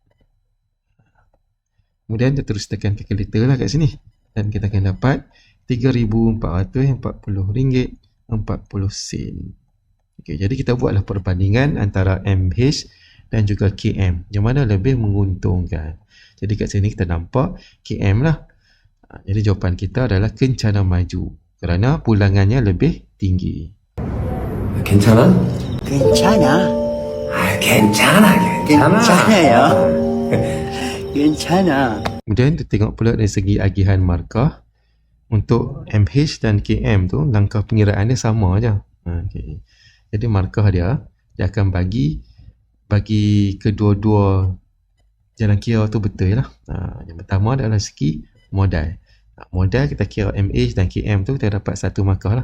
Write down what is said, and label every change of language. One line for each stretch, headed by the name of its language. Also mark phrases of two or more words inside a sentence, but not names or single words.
Malay: Kemudian kita terus tekan calculator lah kat sini, dan kita akan dapat RM3,440.40. Okey, jadi kita buatlah perbandingan antara MH dan juga KM. Yang mana lebih menguntungkan? Jadi kat sini kita nampak KM lah. Jadi jawapan kita adalah Kencana Maju kerana pulangannya lebih tinggi.
Korean: 괜찮아? 괜찮아. 괜찮아. 괜찮아요. 괜찮아.
Malay: Kemudian kita tengok pula dari segi agihan markah. Untuk MH dan KM tu langkah pengiraan dia sama aja. Okay. Jadi markah dia akan bagi kedua-dua jalan kira tu betul lah. Yang pertama adalah segi modal. Modal kita kira MH dan KM tu kita dapat satu markah lah.